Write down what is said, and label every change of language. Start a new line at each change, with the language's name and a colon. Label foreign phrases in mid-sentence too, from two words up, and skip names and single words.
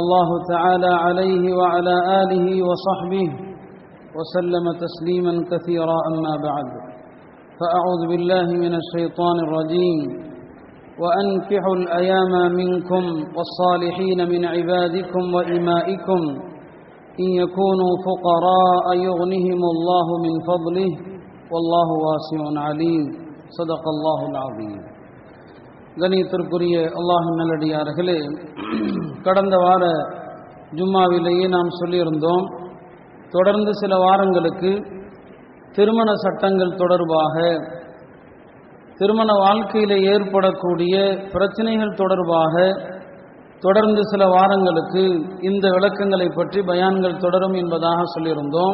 Arabic: الله تعالى عليه وعلى آله وصحبه وسلم تسليما كثيرا أما بعد فأعوذ بالله من الشيطان الرجيم وأنكحوا الأيام منكم والصالحين من عبادكم وإمائكم إن يكونوا فقراء يغنهم الله من فضله والله واسع عليم صدق الله العظيم.
Tamil: கணியத்திற்குரிய அல்லாஹ்வின் நல்லடியார்களே, கடந்த வார ஜும்மாவிலேயே நாம் சொல்லியிருந்தோம், தொடர்ந்து சில வாரங்களுக்கு திருமண சட்டங்கள் தொடர்பாக, திருமண வாழ்க்கையில் ஏற்படக்கூடிய பிரச்சனைகள் தொடர்பாக தொடர்ந்து சில வாரங்களுக்கு இந்த விளக்கங்களை பற்றி பயான்கள் தொடரும் என்பதாக சொல்லியிருந்தோம்.